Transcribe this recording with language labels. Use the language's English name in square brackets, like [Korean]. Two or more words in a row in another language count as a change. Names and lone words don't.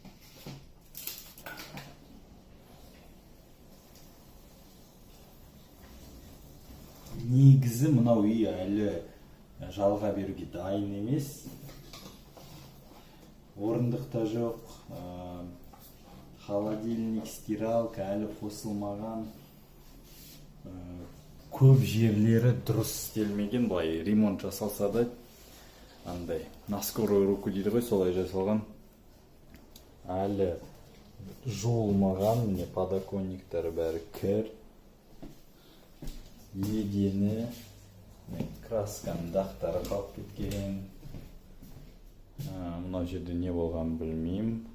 [Kazakh] Негізі мынау үй әлі жалға беруге дайын емес. Орындық та жоқ. Холодильник, стиралка әлі қосылмаған. Көп жерлері дұрыс істелмеген, былай ремонт жасалса да, андай [Russian] на скорую руку [Kazakh] дейді ғой, солай жасалған. Әлі жуылмаған, міне подоконниктары бәрі кір. Едені, красканың дақтары қалып кеткен. Мынау жерде не болған білмеймін.